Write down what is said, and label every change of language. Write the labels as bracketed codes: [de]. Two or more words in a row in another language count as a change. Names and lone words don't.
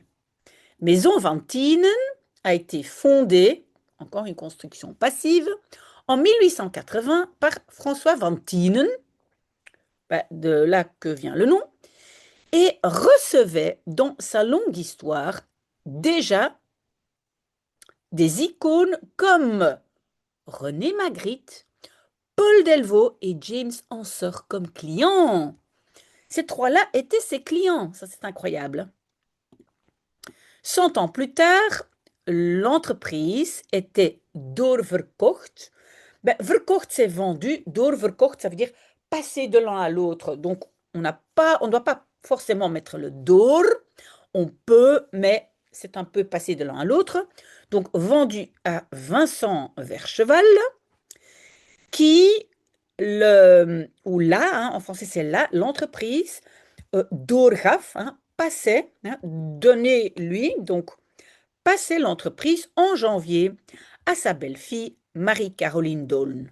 [fr] Maison Vantinen a été fondée, encore une construction passive, en 1880 par François Vantinen, ben, de là que vient le nom, et recevait dans sa longue histoire déjà des icônes comme René Magritte, Paul Delvaux et James Ensor comme clients. Ces trois-là étaient ses clients, ça c'est incroyable. 100 ans plus tard, l'entreprise était doorverkocht. Ben, verkocht, c'est vendu. Doorverkocht, ça veut dire passer de l'un à l'autre. Donc, on ne doit pas forcément mettre le door. On peut, mais c'est un peu passer de l'un à l'autre. Donc, vendu à Vincent Vercheval, qui, ou là, hein, en français c'est là, l'entreprise doorgaf, hein, passait, hein, donnait lui, donc passait l'entreprise en janvier à sa belle-fille Marie-Caroline Doln.